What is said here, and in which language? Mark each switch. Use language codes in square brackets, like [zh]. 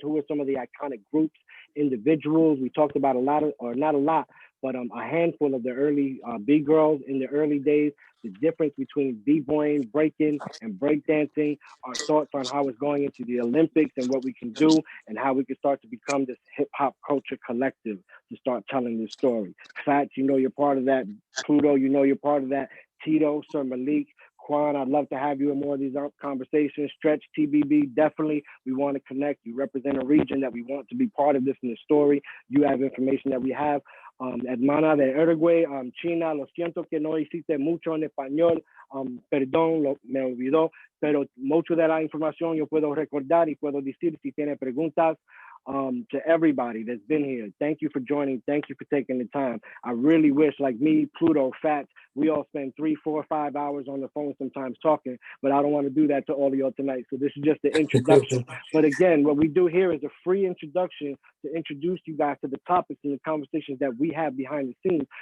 [en] Who are some of the iconic groups, individuals? We talked about not a lot, but a handful of the early B-girls in the early days, the difference between b-boying, breaking, and breakdancing, our thoughts on how it's going into the Olympics and what we can do and how we can start to become this hip-hop culture collective to start telling this story. Fats, you're part of that. Pluto, you're part of that. Tito, Sir Malik, Quan, I'd love to have you in more of these conversations. Stretch, TBB, definitely. We want to connect. You represent a region that we want to be part of this in the story. You have information that we have. [es] Hermana de Uruguay, China, lo siento que no hiciste mucho en español, perdón, me olvidó, pero mucho de la información yo puedo recordar y puedo decir si tiene preguntas. [en] To everybody that's been here, thank you for joining. Thank you for taking the time. I really wish, like me, Pluto, Fats, we all spend 3, 4, 5 hours on the phone sometimes talking, but I don't want to do that to all of y'all tonight. So this is just the introduction. But again, what we do here is a free introduction to introduce you guys to the topics and the conversations that we have behind the scenes.